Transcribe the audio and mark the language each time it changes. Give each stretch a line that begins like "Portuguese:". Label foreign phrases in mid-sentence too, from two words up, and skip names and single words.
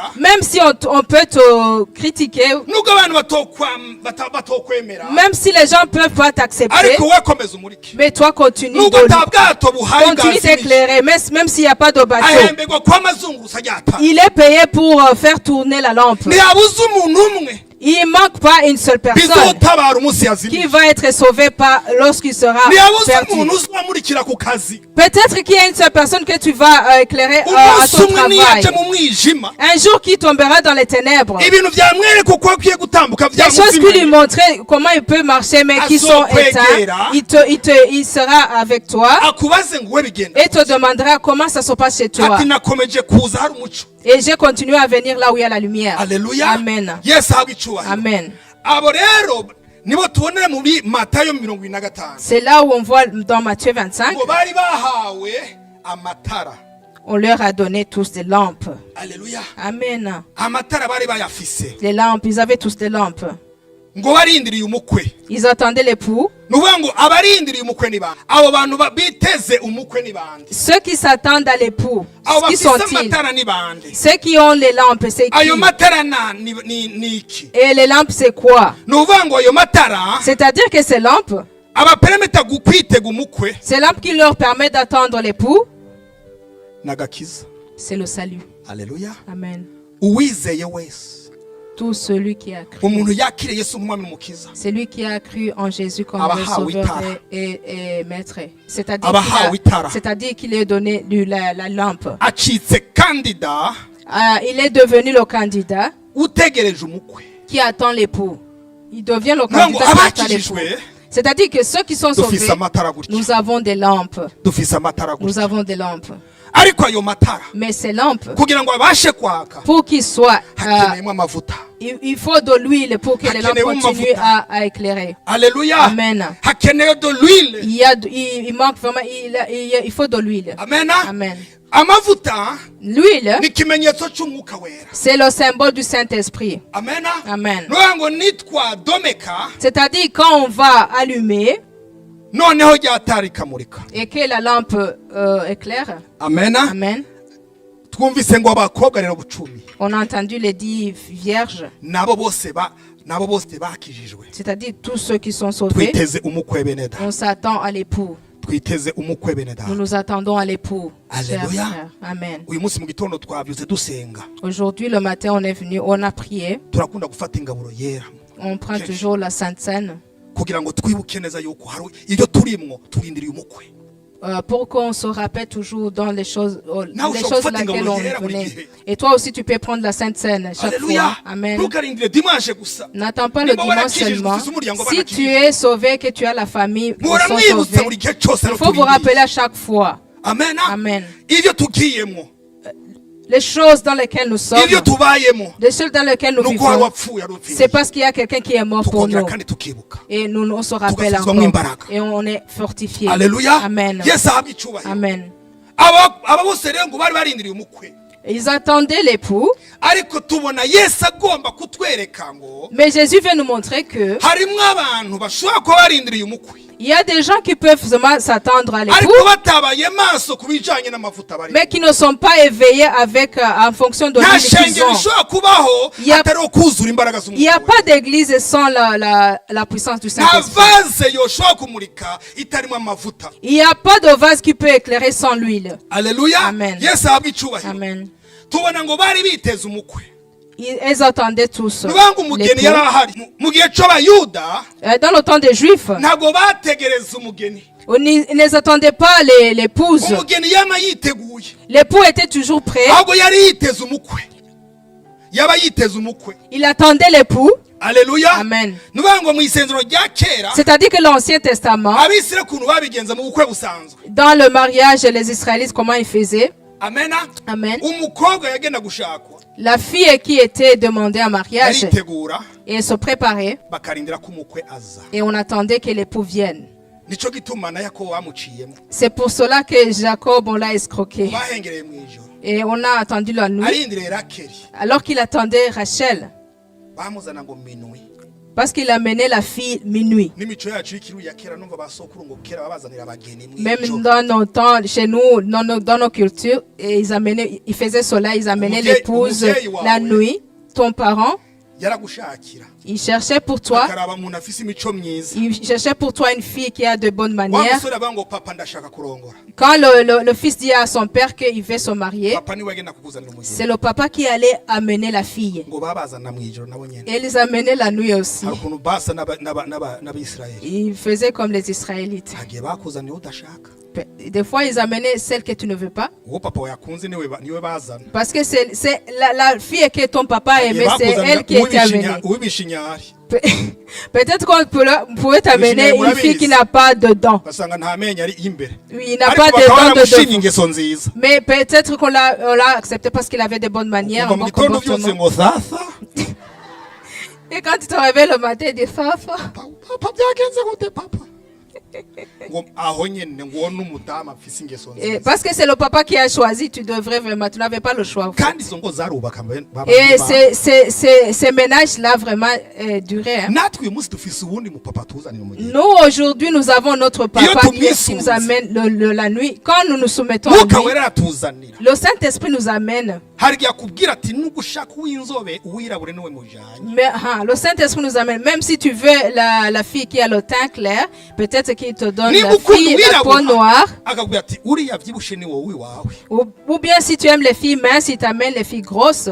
French: Même si on peut te critiquer,
Rundi: nubwo abantu batokwemera
French: même si les gens peuvent pas t'accepter,
Rundi: ariko we komeza umurike
French: mais toi continue
Rundi: nubwo ata bwato buhari
French: continue
Rundi: bwazimije
French: d'éclairer, même s'il n'y a pas de bateau.
Rundi: ahemberwa kw'amazungurusa ryata
French: Il est payé pour faire tourner la lampe.
Rundi: ntihabuze umuntu umwe
French: Il manque pas une seule personne
Rundi: bizotabara umunsi
French: qui
Rundi: yazimije
French: va être sauvé lorsqu'il sera
Rundi: ntihabuze
French: perdu.
Rundi: umuntu uzamurikira ku kazi
French: Peut-être qu'il y a une seule personne que tu vas éclairer à
Rundi: umunsi
French: ton
Rundi: umwe
French: travail.
Rundi: niyaje mu mwijima
French: Un jour qui tombera dans les ténèbres.
Rundi: ibintu byamwereka uko akwiye gutambuka
French: Les choses qui lui
Rundi: byamuzimanye
French: montraient comment il peut marcher mais qui sont éteints, il sera avec toi
Rundi: akubaze ngo we bigenda
French: et te demandera comment ça se passe chez toi.
Rundi: ati nakomeje kuza hari umuco
French: Et j'ai continué à venir là où il y a la lumière.
Rundi: Alleluia
French: Amen.
Rundi: Yesu ahabwe icyubahiro
French: Amen.
Rundi: abo rero nibo tubonera muri Matayo 25
French: C'est là où on voit dans Matthieu 25,
Rundi: ngo bari bahawe amatara
French: on leur a donné tous des lampes.
Rundi: Alleluia
French: Amen.
Rundi: amatara bari bayafise
French: Les lampes, ils avaient tous des lampes.
Rundi: ngo barindiriye umukwe
French: Ils attendaient l'époux.
Rundi: nuvuga ngo abarindiriye umukwe ni bande abo bantu biteze umukwe ni bande
French: Ceux qui s'attendent à l'époux,
Rundi: abo
French: qui
Rundi: bafise
French: sont-ils?
Rundi: amatara ni bande
French: Ceux qui ont les lampes, c'est qui?
Rundi: ayo matara ni iki
French: Et les lampes, c'est quoi?
Rundi: nuvuga ngo ayo matara
French: C'est-à-dire que ces lampes,
Rundi: abaperemeta kwitega umukwe
French: ces lampes qui leur permettent d'attendre l'époux,
Rundi: nagakiza
French: c'est le salut.
Rundi: Alleluia
French: Amen.
Rundi: uwizeye wese
French: Tout celui qui a cru.
Rundi: umuntu yakire Yesu nk'umwami n'umukiza
French: Celui qui a cru en Jésus comme
Rundi: Abahawe
French: le sauveur
Rundi: itara.
French: et maître.
Rundi: Abahawe itara.
French: C'est-à-dire qu'il est donné la lampe.
Rundi: acitse kandida
French: Il est devenu le candidat
Rundi: utegereje umukwe
French: qui attend l'époux. Il devient le
Rundi: Nuvuga ngo
French: candidat qui attend l'époux.
Rundi: abakijijwe
French: C'est-à-dire que ceux qui sont sauvés,
Rundi: dufise amatara gutya
French: nous avons des lampes.
Rundi: dufise amatara
French: Nous
Rundi: gutya
French: avons des lampes.
Rundi: ariko ayo matara
French: Mais ces lampes,
Rundi: kugira ngo abashe kwaka
French: pour qu'ils soient,
Rundi: hakeneyemo amavuta
French: il faut de l'huile pour que les lampes
Rundi: Hakeneyemo
French: continuent
Rundi: amavuta.
French: à éclairer.
Rundi: Alleluia
French: Amen.
Rundi: hakenewe
French: de l'huile Il manque vraiment, il faut de l'huile.
Rundi: amen
French: Amen.
Rundi: amavuta
French: L'huile,
Rundi: ni ikimenyetso cy'umwuka wera
French: c'est le symbole du Saint-Esprit.
Rundi: amen
French: Amen.
Rundi: nuvuga ngo nitwa domeka
French: C'est-à-dire quand on va allumer
Rundi: noneho ryatara rikamurika
French: et que la lampe éclaire,
Rundi: amen
French: Amen.
Rundi: twumvise ngo abakobwa rero bucumi
French: On a entendu les 10 vierges,
Rundi: nabo bose bakijijwe
French: c'est-à-dire tous ceux qui sont sauvés.
Rundi: twiteze umukwe bene data
French: On s'attend à l'époux.
Rundi: twiteze umukwe bene data
French: Nous nous attendons à l'époux. Chers Alléluia. frères. Amen.
Rundi: uyu munsi mu gitondo twabyutse dusenga
French: Aujourd'hui, le matin, on est venu, on a prié.
Rundi: turakunda gufata ingaburo yera
French: On prend Ok. toujours la Sainte Seine
Rundi: kugira ngo twibuke neza yuko hari ibyo turimwo turindiriye umukwe
French: pour qu'on se rappelle toujours dans les choses, Now, les so choses
Rundi: fata
French: laquelle
Rundi: ingaburo
French: on
Rundi: yera buri
French: venait.
Rundi: gihe.
French: Et toi aussi, tu peux prendre la Sainte Seine chaque Alléluia fois. Amen.
Rundi: ntukarindire dimanche gusa
French: N'attends pas le
Rundi: Niba
French: dimanche
Rundi: warakijijwe,
French: seulement.
Rundi: ufise umuryango
French: Si
Rundi: banakijijwe.
French: tu es sauvé, que tu as la famille, ils
Rundi: muhora
French: sont
Rundi: mwibutsa
French: sauvés,
Rundi: buri gihe cyose
French: il
Rundi: rero
French: faut vous
Rundi: tubirindire.
French: rappeler à chaque fois.
Rundi: amen
French: Amen.
Rundi: ibyo tugiyemo
French: Les choses dans lesquelles nous sommes,
Rundi: ibyo tubayemo
French: les choses dans lesquelles nous
Rundi: nuko hari
French: vivons,
Rundi: wapfuye ari upfiriye.
French: c'est parce qu'il y a quelqu'un qui est mort pour
Rundi: tukongera
French: nous.
Rundi: kandi tukibuka
French: Et nous, on se rappelle
Rundi: Tugasubizwamo
French: encore.
Rundi: imbaraga.
French: Et on est fortifié.
Rundi: Alléluia
French: Amen.
Rundi: yesu ahabwe icyubahiro
French: Amen.
Rundi: aba bose rero ngo bari barindiriye umukwe
French: Ils attendaient l'époux,
Rundi: ariko tubona yesu agomba kutwereka ngo
French: mais Jésus vient nous montrer que
Rundi: harimo abantu bashobora kuba barindiriye umukwe
French: il y a des gens qui peuvent seulement s'attendre à l'époux,
Rundi: ariko batabaye maso ku bijanye n'amavuta bari
French: mais qui ne sont pas éveillés avec, en fonction de
Rundi: nta
French: l'huile qu'ils
Rundi: shengero
French: ont.
Rundi: rishobora kubaho
French: Il y a-
Rundi: atari ukuzura imbaraga
French: Il n'y a
Rundi: z'umukwe
French: pas d'église sans la puissance du
Rundi: nta
French: Saint-Esprit.
Rundi: vaze yoshobora kumurika itarimo amavuta
French: Il n'y a pas de vase qui peut éclairer sans l'huile.
Rundi: aleluya
French: Amen.
Rundi: yesu ahabwe icyubahiro
French: Amen.
Rundi: tubona ngo bari biteze umukwe
French: Ils attendaient tous
Rundi: nuvuga ngo umugeni
French: l'époux.
Rundi: yari ahari mu gihe cy'abayuda
French: Dans le temps des Juifs,
Rundi: ntabwo bategereza umugeni
French: ils ne attendaient pas l'épouse.
Rundi: umugeni yama yiteguye
French: L'époux était toujours prêt.
Rundi: ahubwo yari yiteze umukwe yaba yiteze umukwe
French: Il attendait l'époux.
Rundi: aleluya
French: Amen.
Rundi: nuvuga ngo mu isezerano rya kera
French: C'est-à-dire que l'Ancien Testament,
Rundi: abisire ukuntu babigenza mu bukwe busanzwe
French: dans le mariage, les Israélites, comment ils faisaient?
Rundi: amena
French: Amen.
Rundi: umukobwa yagenda gushakwa
French: La fille qui était demandée en mariage,
Rundi: yaritegura
French: et elle se préparait,
Rundi: bakarindira ko umukwe aza
French: et on attendait que l'époux vienne.
Rundi: nico gituma na Yakobo bamuciyemo
French: C'est pour cela que Jacob, on l'a escroqué.
Rundi: bahengereye mu ijoro
French: Et on a attendu la nuit.
Rundi: arindiriye Rakeli
French: Alors qu'il attendait Rachel,
Rundi: bamuzana ngo minwi
French: parce qu'il amenait la fille minuit.
Rundi: n'imico yacu y'ikiruya ya kera numva basokuru ngo kera babazanira abageni mu
French: Même
Rundi: ijoro
French: dans nos temps, chez nous, dans nos cultures, et ils faisaient cela, ils amenaient l'épouse la nuit, ton parent,
Rundi: yaragushakira
French: il cherchait pour toi,
Rundi: akaraba umuntu afise imico myiza
French: il cherchait pour toi une fille qui a de bonnes
Rundi: wa
French: manières.
Rundi: musore avuga ngo papa ndashaka kurongora
French: Quand le fils dit à son père qu'il veut se marier,
Rundi: papa niwe agenda kukuzanira umugeni
French: c'est le papa qui allait amener la fille.
Rundi: ngo babazana mu ijoro nabo nyene
French: Et ils amenaient la nuit aussi.
Rundi: hari ukuntu basa n'abisirayeli
French: Ils faisaient comme les Israélites.
Rundi: hagiye bakuzanira udashaka
French: Des fois, ils amenaient celle que tu ne veux pas.
Rundi: uwo papa yakunze niwe bazana
French: Parce que c'est la fille que ton papa aimait, c'est elle qui était amenée.
Rundi: uwibishinyari
French: Peut-être qu'on pouvait t'amener une fille qui n'a pas de dents.
Rundi: basanga nta menyo ari imbere
French: Oui, il n'a
Rundi: ariko
French: pas de
Rundi: bakaba
French: dents de
Rundi: baramushinye
French: devant.
Rundi: ingeso nziza
French: Mais peut-être qu'on l'a accepté parce qu'il avait de bonnes manières,
Rundi: kuva
French: un
Rundi: mu
French: bon
Rundi: gitondo byose
French: comportement.
Rundi: ngo sasa
French: Et quand tu te réveilles le matin, il dit Fafa.
Rundi: papa byagenze gute papa ngo aho nyene ngo n'umudamu afise ingeso
French: Et
Rundi: nziza
French: parce que c'est le papa qui a choisi, tu devrais vraiment, tu n'avais pas le choix.
Rundi: kandi izo ngo zarubaka
French: Et ces ménages-là vraiment duraient. Hein.
Rundi: natwe uyu munsi dufise uwundi mupapa tuzanira umugeni
French: Nous, aujourd'hui, nous avons notre papa qui nous amène la nuit. Quand nous nous soumettons à
Rundi: mwuka
French: lui,
Rundi: wera aratuzanira
French: le Saint-Esprit nous amène.
Rundi: hari igihe akubwira ati nugushaka uw'inzobe uwirabure niwe mujanye
French: Mais le Saint-Esprit nous amène. Même si tu veux la fille qui a le teint clair, peut-être qu'il te donne
Rundi: niba
French: la
Rundi: ukunda
French: fille la peau
Rundi: uwirabura
French: noire.
Rundi: akakubwira ati uriya vyibushe ni wowe iwawe
French: Ou bien si tu aimes les filles minces, il t'amène les filles grosses.